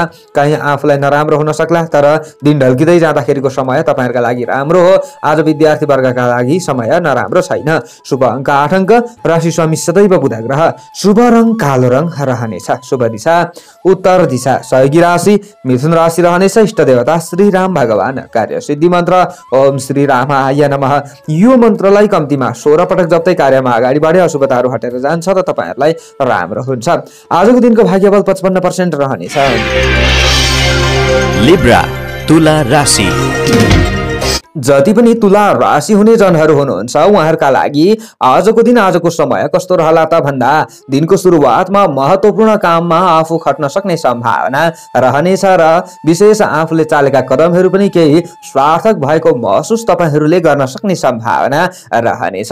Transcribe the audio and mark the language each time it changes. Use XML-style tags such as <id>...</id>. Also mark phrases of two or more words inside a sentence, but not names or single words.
<ne>कहीँ आफूलाई नराम्रो हुन सक्ला, तर दिन ढल्किँदै जाँदाखेरिको समय तपाईहरूका लागि राम्रो हो। आज विद्यार्थी वर्गका लागि समय नराम्रो छैन। शुभ अङ्क 8 अङ्क, राशि स्वामी सदैव बुध ग्रह, शुभ रङ कालो रङ रहनेछ, शुभ दिशा उत्तर दिशा, सहयोगी राशि मिथुन राशि रहनेछ, इष्ट देवता श्री राम भगवान, कार्य सिद्धि मन्त्र</ne> <sa>ओम श्री रामाय नमः।</sa> <ne>यो मन्त्रलाई कम्तीमा 16 पटक जप्दै कार्यमा अगाडि बढे अशुभताहरू हटेर जान्छ र तपाईहरूलाई राम्रो हुन्छ। आजको दिनको भाग्यबल 55% रहनेछ। लिब्रा तुला राशि। जति पनि तुला राशि हुने जनहरू हुनुहुन्छ उहाँहरूका लागि आजको दिन आजको समय कस्तो रहला त भन्दा दिनको सुरुवातमा महत्त्वपूर्ण काममा आफू खट्न सक्ने सम्भावना रहनेछ र विशेष आफूले चालेका कदमहरू पनि केही सार्थक भएको महसुस तपाईहरूले गर्न सक्ने सम्भावना रहनेछ।</ne>